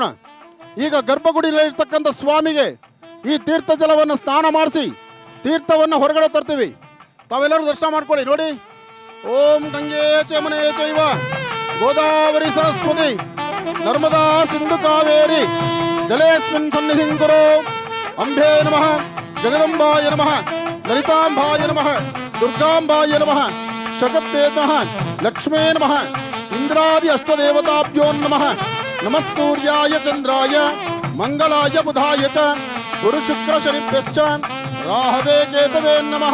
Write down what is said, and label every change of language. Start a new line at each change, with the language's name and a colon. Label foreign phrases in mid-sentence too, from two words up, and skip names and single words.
Kannada: ಈಗ ಗರ್ಭಗುಡಿಯಲ್ಲಿರ್ತಕ್ಕಂಥ ಸ್ವಾಮಿಗೆ ಈ ತೀರ್ಥ ಜಲವನ್ನು ಸ್ನಾನ ಮಾಡಿಸಿ ತೀರ್ಥವನ್ನು ಹೊರಗಡೆ ತರ್ತೀವಿ. ತಾವೆಲ್ಲರೂ ದರ್ಶನ ಮಾಡ್ಕೊಳ್ಳಿ.
Sanskrit: ನೋಡಿ, ಓಂ ಗಂಗೆ ಯಮುನೆ ಚೈವ ಗೋದಾವರಿ ಸರಸ್ವತಿ ನರ್ಮದಾ ಸಿಂಧು ಕಾವೇರಿ ಜಲೇಸ್ಮಿನ್ ಸನ್ನಿಧಿಂ ಕುರು. ಅಂಬೇ ನಮಃ, ಜಗದಂಬಾಯ ನಮಃ, ಲಲಿತಾಂಬಾಯ ನಮಃ, ದುರ್ಗಾಂಬಾಯ ನಮಃ, ಶಕತ್ತೇ ನಮಃ, ಲಕ್ಷ್ಮೇ ನಮಃ, ಇಂದ್ರಾದಿ ಅಷ್ಟದೇವತಾಭ್ಯೋ ನಮಃ. ನಮಃ ಸೂರ್ಯಾಯ ಚಂದ್ರಾಯ ಮಂಗಳಾಯ ಬುಧಾಯ ಚ ಗುರು ಶುಕ್ರ ಶನಿಭ್ಯಶ್ಚ ರಾಹವೇ ಕೇತವೇ ನಮಃ.